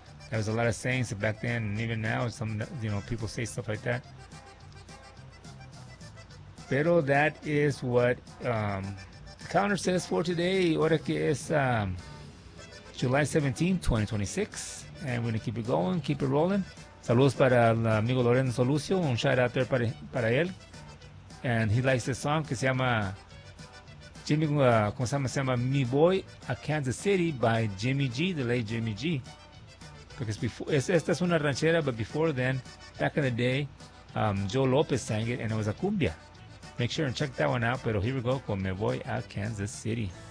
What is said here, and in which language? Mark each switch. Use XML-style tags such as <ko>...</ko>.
<en>There was a lot of sayings back then, and even now, some, you know, people say stuff like that.</en> <es>Pero</es> <en>that is what the calendar says for today.</en> <es>Ahora que es July 17, 2026.</es> <en>And we're going to keep it going, keep it rolling.</en> <es>Saludos para el amigo Lorenzo Lucio. Un</es> <en>shout out there</en> <es>para él.</es> <en>And he likes this song</en> <es>que se llama Jimmy, ¿cómo se llama? Se llama Mi Boy a Kansas City</es> <en>by</en> <es>Jimmy G,</es> <en>the late</en> <es>Jimmy G.</es> <en>Because before,</en> <es>esta es una ranchera,</es> <en>but before then, back in the day, Joe Lopez sang it and it was a cumbia. Make sure and check that one out.</en> <es>Pero</es> <en>here we go</en> <es>con</es> <en>Me Voy a Kansas City.</en>